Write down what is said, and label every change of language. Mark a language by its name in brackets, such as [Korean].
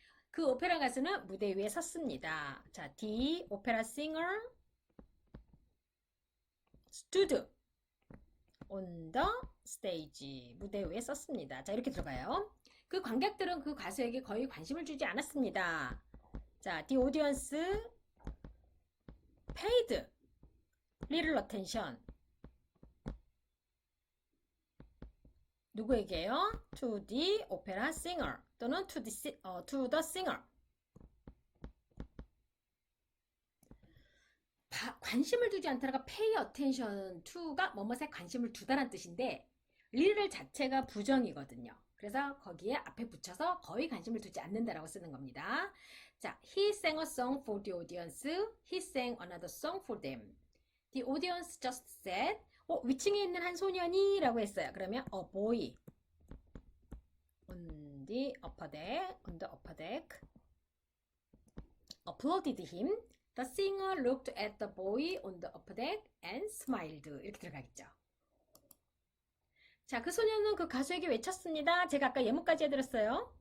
[Korean] 그 오페라 가수는 무대 위에 섰습니다. 자, [English] the opera singer stood on the stage. [Korean] 무대 위에 섰습니다. 자, 이렇게 들어가요. 그 관객들은 그 가수에게 거의 관심을 주지 않았습니다. [English] 자, the audience paid little attention. [Korean] 누구에게요? [English] To the opera singer 또는 to the singer. [Korean] 관심을 두지 않다가 [English] pay attention to [Korean] 가 뭐뭐에 관심을 두다란 뜻인데 little 자체가 부정이거든요. 그래서 거기에 앞에 붙여서 거의 관심을 두지 않는다라고 쓰는 겁니다. [English] 자, he sang a song for the audience. He sang another song for them. The audience just said, [Korean] 위층에 있는 한 소년이 라고 했어요. [English] 그러면 a boy on the upper deck applauded him. The singer looked at the boy on the upper deck and smiled. [Korean] 이렇게 들어가겠죠. 자, 그 소년은 그 가수에게 외쳤습니다. 제가 아까 예문까지 해드렸어요.